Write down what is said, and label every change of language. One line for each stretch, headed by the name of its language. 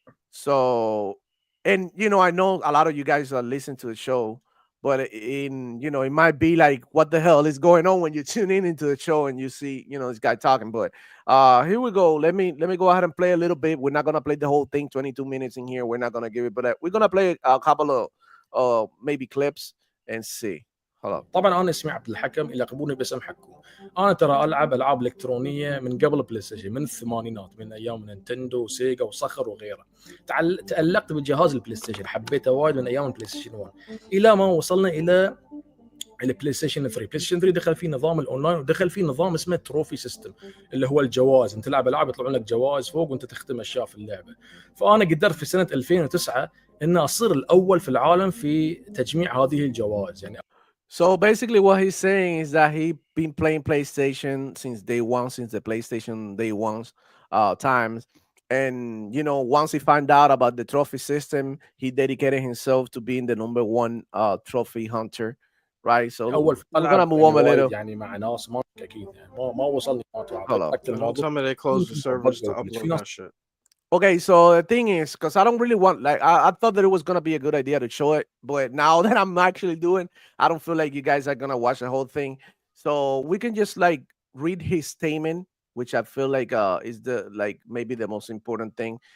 English: So, and I know a lot of you guys listen to the show, but it might be like, what the hell is going on when you tune in into the show and you see this guy talking. But here we go. Let me go ahead and play a little bit. We're not gonna play the whole thing, 22 minutes in here. We're not gonna give it, but we're gonna play a couple of maybe clips and see. Hold up.
Arabic: طبعا انا اسمي عبد الحكم يلقبوني باسم حكوم. انا ترى العب العاب الكترونيه من قبل بلاي ستيشن من الثمانينات من ايام نينتندو وسيجا وصخر وغيره. تألقت بجهاز البلاي ستيشن حبيته وايد من ايام البلاي ستيشن 1 الى ما وصلنا الى البلاي ستيشن 3. بلاي ستيشن 3 دخل فيه نظام الاونلاين ودخل فيه نظام اسمه تروفي سيستم اللي هو الجوائز. انت تلعب العاب يطلعون لك جوائز فوق وانت تختم اشياء في اللعبه. فانا قدرت في سنه 2009 ان اصير الاول في العالم في تجميع هذه الجوائز يعني.
English: So basically, what he's saying is that he been playing PlayStation since day one, since the PlayStation day one's times. And once he found out about the trophy system, he dedicated himself to being the number one trophy hunter, right? So
Arabic: اول في
English: we're gonna move on a little.
Arabic: يعني مع ناس ما اكيد يعني ما وصلني
English: Don't tell me they closed the servers to upload that shit. Okay, so the thing is, because I don't really want, like, I thought that it was gonna be a good idea to show it, but now that I'm actually doing, I don't feel like you guys are gonna watch the whole thing. So we can just like read his statement, which I feel like is the like maybe the most important thing.